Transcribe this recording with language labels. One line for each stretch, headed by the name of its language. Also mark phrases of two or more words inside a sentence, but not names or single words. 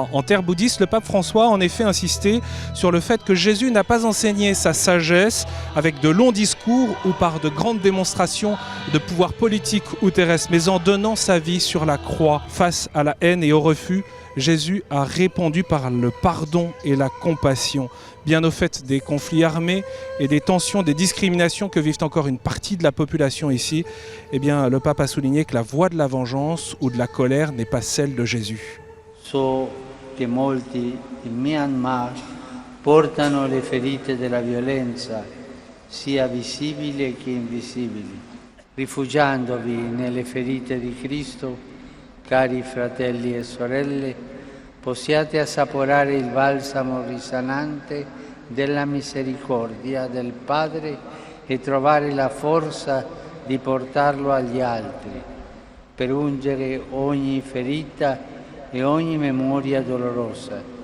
French: En terre bouddhiste, le pape François a en effet insisté sur le fait que Jésus n'a pas enseigné sa sagesse avec de longs discours ou par de grandes démonstrations de pouvoir politique ou terrestre, mais en donnant sa vie sur la croix face à la haine et au refus. Jésus a répondu par le pardon et la compassion. Bien au fait des conflits armés et des tensions, des discriminations que vivent encore une partie de la population ici, eh bien, le pape a souligné que la voie de la vengeance ou de la colère n'est pas celle de Jésus.
Italian: So che molti in Myanmar portano le ferite della violenza, sia visibili che invisibili. Rifugiandovi nelle ferite di Cristo, cari fratelli e sorelle, possiate assaporare il balsamo risanante della misericordia del Padre e trovare la forza di portarlo agli altri, per ungere ogni ferita e ogni memoria dolorosa.